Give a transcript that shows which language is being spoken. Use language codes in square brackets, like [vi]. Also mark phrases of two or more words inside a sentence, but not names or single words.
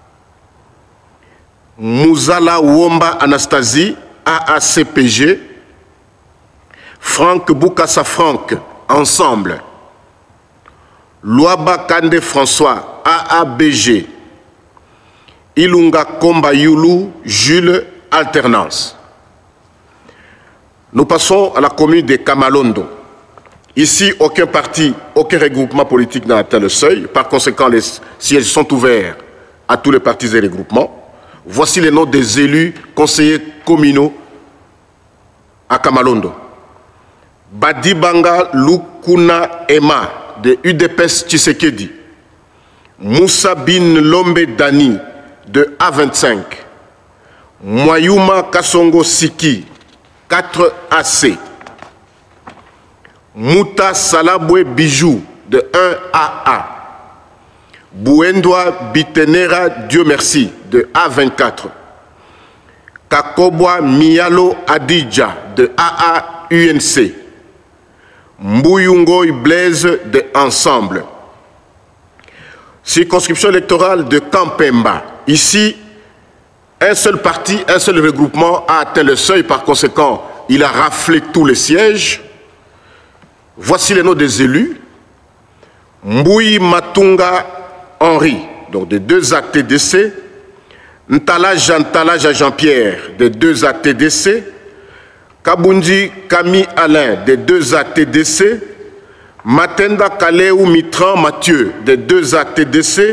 [fr] Mouzala Womba Anastasie, AACPG. Franck Boukassa Franck, Ensemble. Louaba Kande François, AABG. Ilunga Komba Yulu, Jules, Alternance. Nous passons à la commune de Kamalondo. Ici, aucun parti, aucun regroupement politique n'a atteint le seuil. Par conséquent, les sièges sont ouverts à tous les partis et regroupements. Voici les noms des élus conseillers communaux à Kamalondo. Badibanga Lukuna Emma de UDPS Tshisekedi. Moussa Bin Lombe Dani de A25. Mwayuma Kasongo Siki, 4AC. Mouta Salabwe Bijou de 1AA. Bouendoa Bitenera Dieu merci de A24. Kakobwa Mialo Adidja de AA UNC. Mbouyungoy Blaise de Ensemble. Circonscription électorale de Kampemba. Ici, un seul parti, un seul regroupement a atteint le seuil. Par conséquent, il a raflé tous les sièges. Voici les noms des élus. Mbouyi Matunga Henri, donc des 2A TDC. Ntalaja Jean-Pierre, des 2A TDC. Kabundi Kami Alain, des 2A TDC. Matenda Kaleu Mitran Mathieu, des 2A TDC.